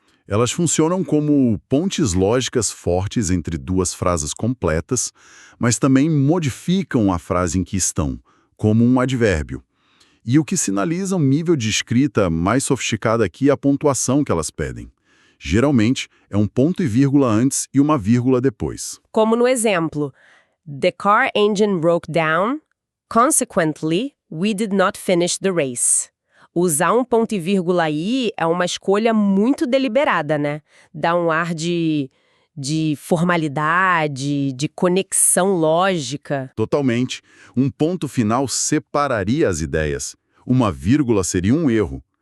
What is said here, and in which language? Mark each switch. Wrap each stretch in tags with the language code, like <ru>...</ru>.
<pt>Elas funcionam como pontes lógicas fortes entre duas frases completas, mas também modificam a frase em que estão, como um advérbio. E o que sinaliza um nível de escrita mais sofisticado aqui é a pontuação que elas pedem. Geralmente, é um ponto e vírgula antes e uma vírgula depois. Como no exemplo,</pt> <en>the car engine broke down, consequently, we did not finish the race.</en> <pt>Usar um ponto e vírgula aí é uma escolha muito deliberada, né? Dá um ar de formalidade, de conexão lógica. Totalmente. Um ponto final separaria as ideias. Uma vírgula seria um erro.</pt>